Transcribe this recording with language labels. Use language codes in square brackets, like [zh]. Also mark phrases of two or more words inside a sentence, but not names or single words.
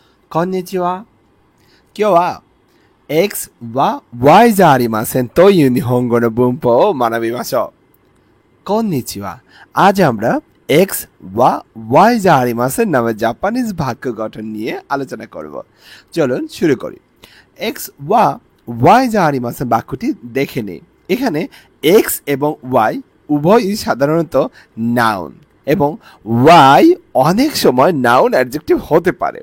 [ja] こんにちは。今日は X は Y じゃありませんという日本語の文法を学びましょう。こんにちは। [bn] আজ আমরা X [ja] は Y じゃありません [bn] নামে জাপানিজ বাক্য গঠন নিয়ে আলোচনা করব। চলুন শুরু করি। X [ja] は Y じゃありません [bn] বাক্যটি দেখে নেই। এখানে X এবং Y উভয়ই সাধারণত নাউন এবং Y অনেক সময় [en] noun adjective [bn] হতে পারে।